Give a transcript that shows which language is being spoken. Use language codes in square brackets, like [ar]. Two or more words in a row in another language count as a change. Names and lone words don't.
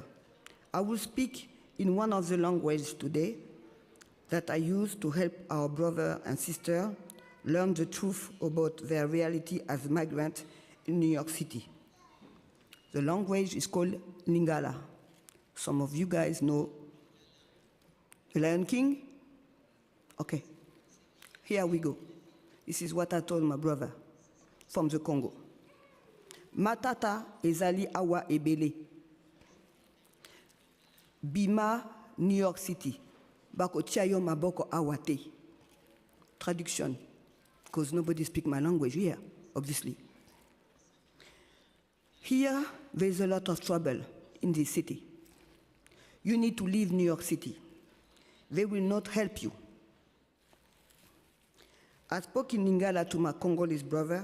[en] I will speak in one of the languages today that I use to help our brother and sister learn the truth about their reality as migrants in New York City. The language is called Lingala. Some of you guys know The Lion King? Okay, here we go. This is what I told my brother from the Congo. [ln] Matata ezali awa ebele. Bima, New York City. Bako tiayo maboko awate. [en] Traduction, because nobody speaks my language here, obviously. Here, there's a lot of trouble in this city. You need to leave New York City. They will not help you. I spoke in Lingala to my Congolese brother.